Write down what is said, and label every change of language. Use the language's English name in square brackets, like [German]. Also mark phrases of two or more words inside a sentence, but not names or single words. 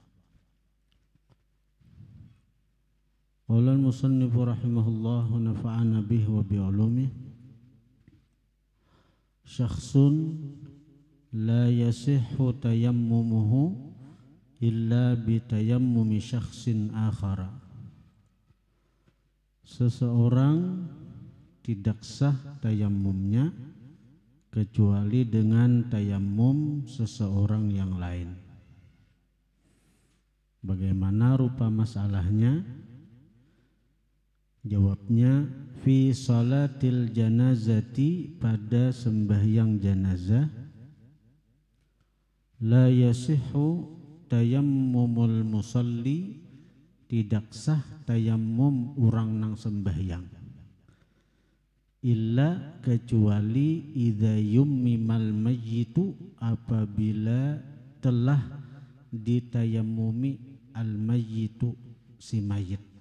[Arabic] قال المصنف رحمه الله ونفعنا به وبعلومه. شخص لا يصح تيممه إلا بتيمم شخص آخر. [Indonesian] Seseorang tidak sah tayammumnya kecuali dengan tayammum seseorang yang lain. Bagaimana rupa masalahnya? Jawabnya, [Arabic] في صلاة الجنازة, [Indonesian] pada sembahyang jenazah, [Arabic] لا يصح تيمم المصلي, [Indonesian] tidak sah tayammum orang nang sembahyang, illa kecuali [Arabic] إذا يمم الميت, [Indonesian] apabila telah ditayammumi [Arabic] الميت, [Indonesian] si mayit.